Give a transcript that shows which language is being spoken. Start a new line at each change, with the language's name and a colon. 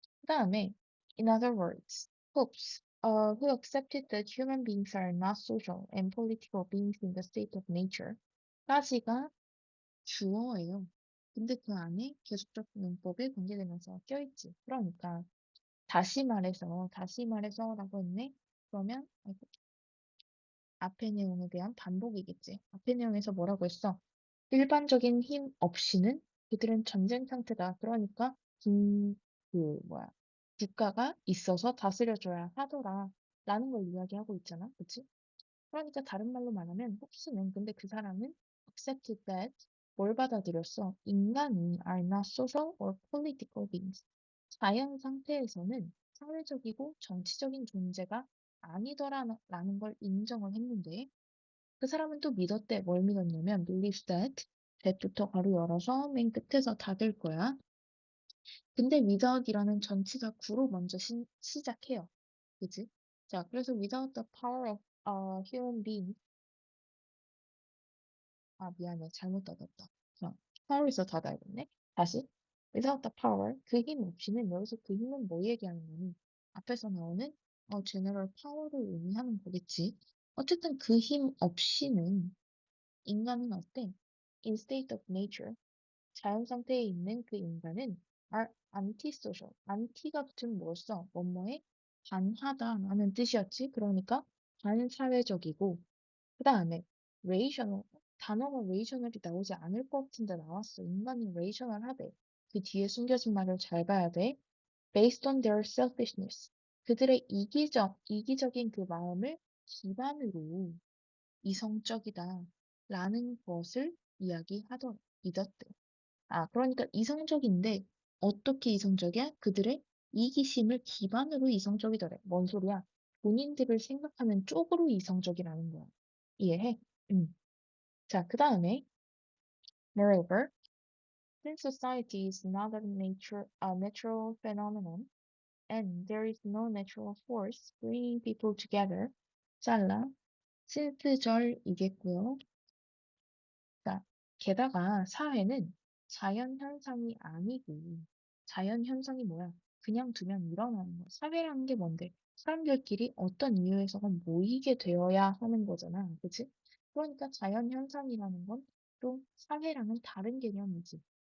English: 그 다음에, in other words, popes who accepted that human beings are not social and political beings in the state of nature.
Korean: 까지가 주어예요. 근데 그 안에 계속적 용법에 관계되면서 껴있지. 그러니까, 다시 말해서라고 했네? 그러면, 아이고, 앞의 내용에 대한 반복이겠지. 앞의 내용에서 뭐라고 했어? 일반적인 힘 없이는 그들은 전쟁 상태다. 그러니까 뭐야 국가가 있어서 다스려줘야 하더라. 라는 걸 이야기하고 있잖아. 그치? 그러니까 다른 말로 말하면 홉스는 근데 그 사람은
English: accepted that
Korean: 뭘 받아들였어? 인간이
English: are not social or political beings.
Korean: 자연 상태에서는 사회적이고 정치적인 존재가 아니더라라는 걸 인정을 했는데 그 사람은 또 믿었대. 뭘 믿었냐면
English: believes that
Korean: that부터 가로 열어서 맨 끝에서 닫을 거야. 근데 without이라는 전치사 구로 먼저 시작해요. 그지? 자, 그래서
English: without the power of a human being
Korean: 미안해. 잘못 닫았다. power에서 닫아야겠네. 다시
English: without the power
Korean: 그 힘 없이는 여기서 그 힘은 뭐 얘기하는 거니? 앞에서 나오는 general power를 의미하는 거겠지. 어쨌든 그 힘 없이는 인간은 어때?
English: In state of nature,
Korean: 자연 상태에 있는 그 인간은
English: are antisocial.
Korean: anti가 붙으면 뭘 써? 뭐뭐에 반하다라는 뜻이었지. 그러니까 반사회적이고 그 다음에 rational. 단어가 rational이 나오지 않을 것 같은데 나왔어. 인간이 rational하대. 그 뒤에 숨겨진 말을 잘 봐야 돼.
English: Based on their selfishness.
Korean: 그들의 이기적인 그 마음을 기반으로 이성적이다 라는 것을 믿었대. 그러니까 이성적인데 어떻게 이성적이야? 그들의 이기심을 기반으로 이성적이더래. 뭔 소리야? 본인들을 생각하는 쪽으로 이성적이라는 거야. 이해해? 자, 그 다음에
English: moreover, since society is not a natural phenomenon and there is no natural force bringing people together,
Korean: 잘라, since절이겠고요. 자, 게다가 사회는 자연 현상이 아니고, 자연 현상이 뭐야? 그냥 두면 일어나는 거. 사회라는 게 뭔데? 사람들끼리 어떤 이유에서건 모이게 되어야 하는 거잖아. 그치? 그러니까 자연 현상이라는 건 또 사회랑은 다른 개념이지.